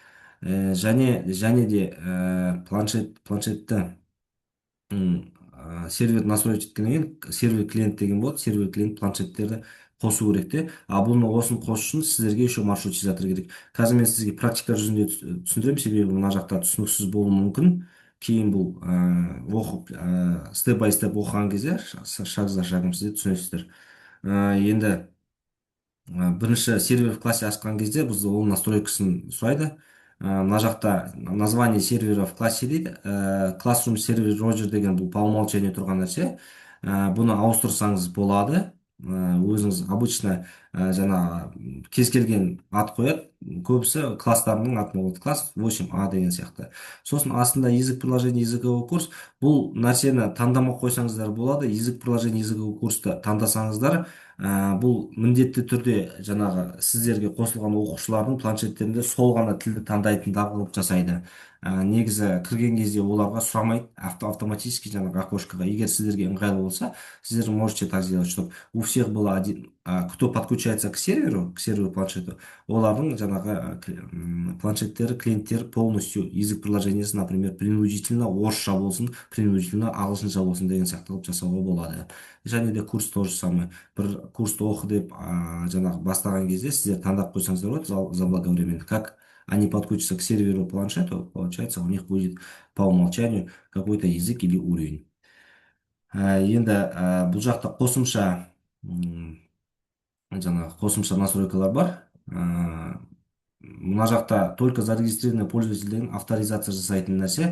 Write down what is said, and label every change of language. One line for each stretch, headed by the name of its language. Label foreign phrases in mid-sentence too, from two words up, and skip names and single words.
Kazakh: Және де планшетті сервер настроить еткеннен кейін сервер клиент деген болады. Сервер клиент планшеттерді қосу керек те. Бұны осыны қосу үшін сіздерге еще маршрутизатор керек. Қазір мен сізге практика жүзінде түсіндіремін, себебі мына жақта түсініксіз болуы мүмкін. Кейін бұл оқып
English: step by step
Kazakh: оқыған кезде
Russian: шаг за шагом
Kazakh: сіздер түсінесіздер. Енді бірінші
Russian: сервер в классе
Kazakh: ашқан кезде біз ол настройкасын сұрайды. Мына жақта
Russian: название сервера в классе
Kazakh: дейді. Classroom сервер Roger деген бұл
Russian: по умолчанию
Kazakh: тұрған нәрсе. Бұны ауыстырсаңыз болады. Өзіңіз обычно жаңа кез келген ат қояды. Көбісі класстарының атын қояды. Класс 8А деген сияқты. Сосын астында
Russian: язык приложение языковой курс.
Kazakh: Бұл нәрсені таңдамай қойсаңыздар болады.
Russian: Язык приложение языковой курсты
Kazakh: таңдасаңыздар, бұл міндетті түрде жаңағы сіздерге қосылған оқушылардың планшеттерінде сол ғана тілді таңдайтындағылық жасайды. Негізі кірген кезде оларға сұрамайды, автоматически жаңағы окошкаға. Егер сіздерге ыңғайлы болса, сіздер
Russian: можете так сделать, чтобы у всех было один, кто подключается к серверу планшету,
Kazakh: олардың жаңағы планшеттері, клиенттер
Russian: полностью язык приложениесі,
Kazakh: например, принудительно орысша болсын, принудительно ағылшынша болсын деген сияқты қылып жасауға болады. Және де курс
Russian: тоже самое.
Kazakh: Бір курсты оқы деп жаңағы бастаған кезде сіздер таңдап қойсаңыздар болады заблаговременно.
Russian: Как они подключатся к серверу планшету, получается, у них будет по умолчанию какой-то язык или уровень.
Kazakh: Енді бұл жақта қосымша настройкалар бар. Мына жақта
Russian: только зарегистрированный пользовательдің
Kazakh: авторизация жасайтын нәрсе.